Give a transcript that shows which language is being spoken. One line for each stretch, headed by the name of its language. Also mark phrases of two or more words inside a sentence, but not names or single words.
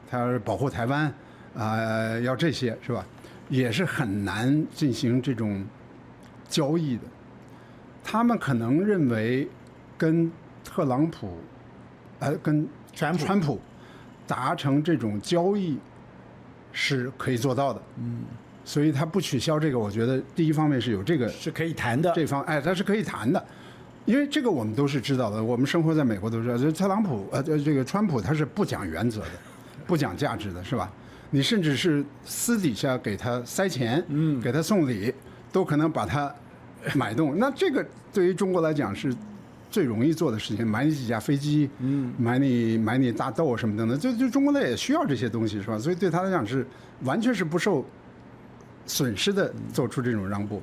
Chinese: 他要是保護台灣要這些是吧？也是很難進行這種交易的，他們可能認為跟特朗普，跟川普達成這種交易是可以做到的。所以他不取消這個，我覺得第一方面是有這個是可以談的，它是可以談的。因為這個我們都是知道的，我們生活在美國都知道，就特朗普这個川普他是不講原則的，不講價值的，是吧？你甚至是私底下給他塞錢，給他送禮，都可能把他買動。那這個對於中國來講是最容易做的事情，買你幾架飛機，買你大豆什麼等等，就中國也需要這些東西，是吧？所以對他來講是完全是不受損失的，做出這種讓步。